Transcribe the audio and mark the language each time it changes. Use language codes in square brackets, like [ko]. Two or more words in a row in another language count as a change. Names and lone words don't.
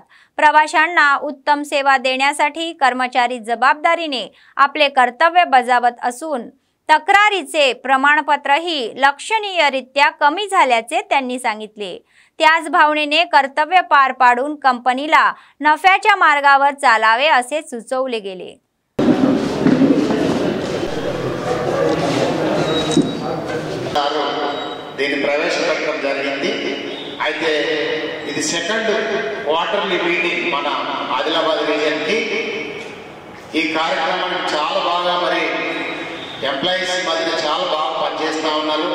[mr] प्रवाशांना उत्तम सेवा देण्यासाठी कर्मचारी जबाबदारीने आपले कर्तव्य बजावत असून तक्रारीचे प्रमाणपत्रही लक्षणीयरित्या कमी झाल्याचे त्यांनी सांगितले। त्याच भावनेने कर्तव्य पार पाडून कंपनीला नफ्याच्या मार्गावर चालावे असे सुचवले गेले। [te] దీన్ని ప్రవేశపెట్టడం జరిగింది। అయితే ఇది [en] second quarterly meeting [te] మన ఆదిలాబాద్ రీజియన్ కి। ఈ కార్యక్రమానికి చాలా బాగా మరి ఎంప్లాయీస్ మధ్య చాలా బాగా పనిచేస్తూ ఉన్నారు।